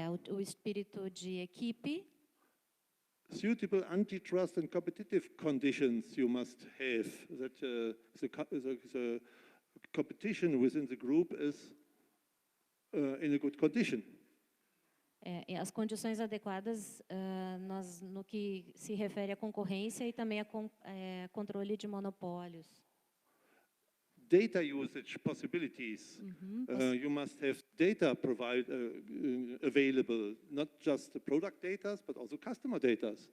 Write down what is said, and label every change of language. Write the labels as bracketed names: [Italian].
[Portuguese] O espírito de equipe. [English] Suitable antitrust and competitive conditions you must have, that the competition within the group is in a good condition. [Portuguese] As condições adequadas no que se refere à concorrência e também a controle de monopólios. [English] Data usage possibilities. You must have data available, not just the product data, but also customer data.